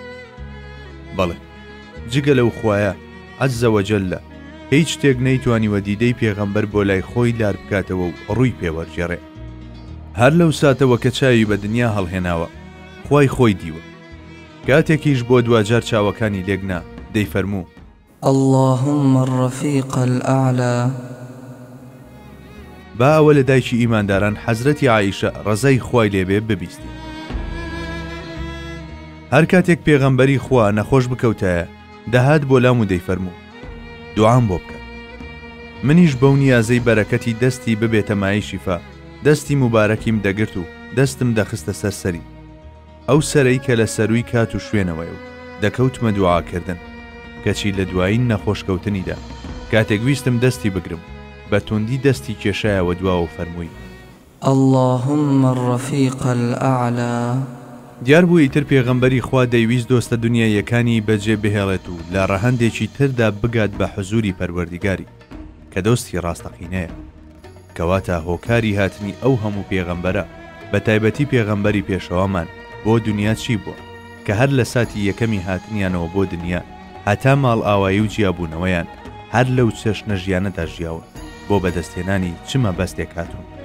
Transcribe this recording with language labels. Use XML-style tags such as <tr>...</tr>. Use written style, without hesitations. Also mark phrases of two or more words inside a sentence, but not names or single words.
<ckb>بەڵێ جگە لەو خوایە</ckb> <ar>عەزە وەجەلە</ar> <ckb>هیچ شتێک نەیتوانیوە دیدەی پێغەمبەر بۆ لای خۆی لار بکاتەوە و ڕووی پێوەرجێڕێ. هەر لەو ساتەوە کە چاوی بە دنیا هەڵهێناوە خوای خۆی دیوە. کاتێکیش بۆ دوجار چاوەکانی لێگنا دەیفەرموو:</ckb> <ar>اللهم الرفيق الأعلى.</ar> <ckb>با ئەوە لە دایکی ئیمانداران حەزرەتی عایشە ڕەزای خوای لێبێ ببیستی. هەر کاتێک پێغەمبەری خوا نەخۆش بکەوتایە دەهات بۆ لام و دەیفەرموو: دوعام بۆ بکە. منیش بەو نیازەی بەرەکەتی دەستی ببێتە مای شیفا دەستی مبارەکیم دەگرت و دەستم دەخستە سەرسەری ئەو سەرەی کە لە سەروی کات و شوێنەوەی و دەکەوتمە دوعاکردن، کەچی لە دوایین نەخۆشکەوتنیدا کاتێک ویستم دەستی بگرم بە توندی دەستی کێشایەوە دواوە و فەرمووی:</ckb> <ar>اللهم الرفيق الأعلى.</ar> <ckb>دیار بوو ئیتر پێغەمبەری خوا دەیویست دۆستە دنیایەکانی بەجێ بهێڵێت و لە ڕەهەندێکی تردا بگات بە حزوری پەروەردگاری کە دۆستی ڕاستەقینەیە، کەواتە هۆکاری هاتنی ئەو هەموو پێغەمبەرە بە تایبەتی پێغەمبەری پێشەوامان بۆ دنیا چی بووە کە هەر لە ساتی یەکەمی هاتنیانەوە بۆ دنیا هەتا ماڵ ئاوایی و جیابوونەوەیان هەر لەو چەشنە ژیانەدا ژیاون بۆ بەدەستێنانی چمە بەستێک هاتوون.</ckb>